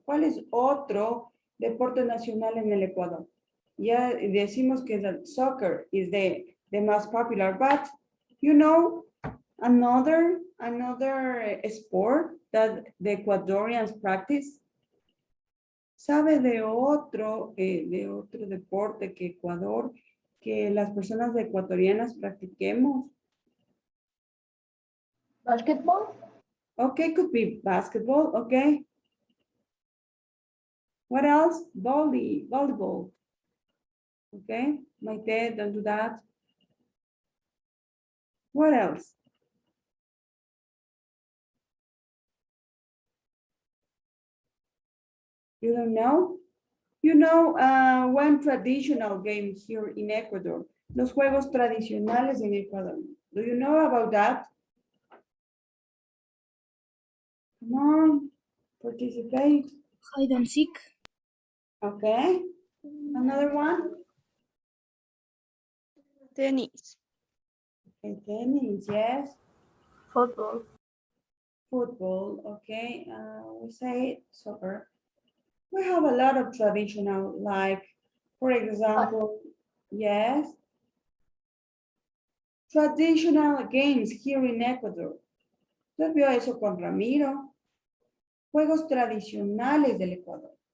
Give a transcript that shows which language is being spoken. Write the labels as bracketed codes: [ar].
[es] ¿Cuál es otro deporte nacional en el Ecuador? Ya decimos que [en] the soccer is the most popular, but you know, Another sport that the Ecuadorians practice. [es] ¿Sabe de otro deporte que Ecuador, que las personas ecuatorianas practiquemos? [en] Basketball? Okay, could be basketball, okay. What else? Volleyball. Okay, Maite, don't do that. What else? You don't know? You know one traditional game here in Ecuador. [es] Los juegos tradicionales en Ecuador. [en] Do you know about that? Come on, participate. Hide and seek. Okay, another one? Tennis. Okay, tennis, yes. [es] Fútbol. [en] Football, okay. We say soccer. We have a lot of traditional, like, for example, yes, traditional games here in Ecuador. [es] Yo veo eso con Ramiro. Juegos tradicionales del Ecuador.